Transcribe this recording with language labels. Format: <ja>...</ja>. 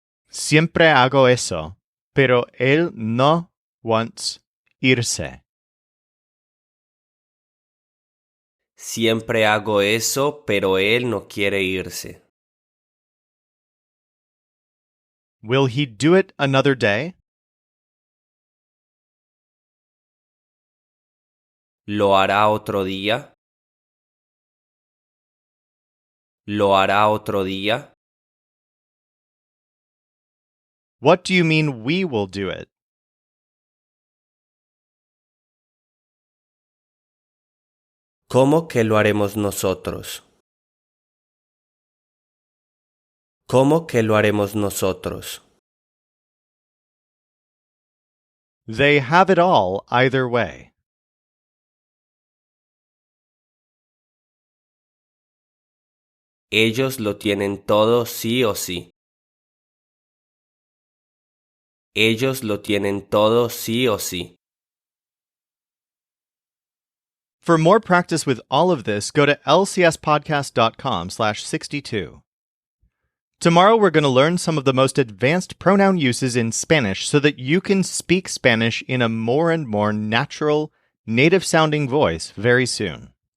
<es>Siempre hago eso, pero él no</es> <en>wants</en> <es>irse. Siempre hago eso, pero él no quiere irse.</es> <en>Will he do it another day?</en> <es>¿Lo hará otro día? ¿Lo hará otro día?</es> <en>What do you mean we will do it?</en> <es>¿Cómo que lo haremos nosotros? ¿Cómo que lo haremos nosotros?</es> <en>They have it all either way.</en> <es>Ellos lo tienen todo sí o sí. Ellos lo tienen todo sí o sí.</es> <en>For more practice with all of this, go to lcspodcast.com/62. Tomorrow we're going to learn some of the most advanced pronoun uses in Spanish so that you can speak Spanish in a more and more natural, native-sounding voice very soon.</en>